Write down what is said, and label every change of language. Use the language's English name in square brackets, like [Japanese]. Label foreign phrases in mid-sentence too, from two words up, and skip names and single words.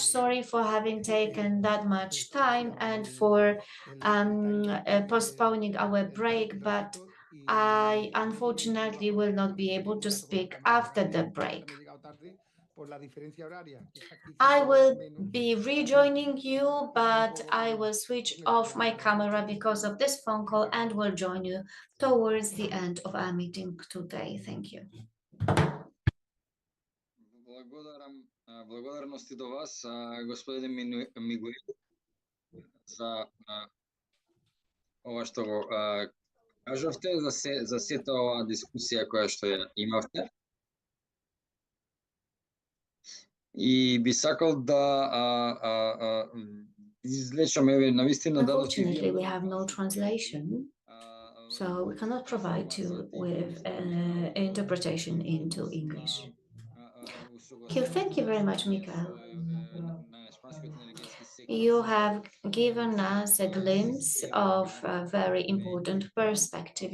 [English] Sorry for having taken that much time and for postponing our break, but I unfortunately will not be able to speak after the break. I will be rejoining you, but I will switch off my camera because of this phone call and will join you towards the end of our meeting today. Thank you. [Macedonian] Благодарности до вас, господин Мигуел, за ова што го кажавте, за сета оваа дискусија која што ја имавте. И би сакал да извлечам еве навистина дадовте вие. [English] Unfortunately, we have no translation, so we cannot provide you with an interpretation into English. Thank you very much, Mikael. You have given us a glimpse of a very important perspective.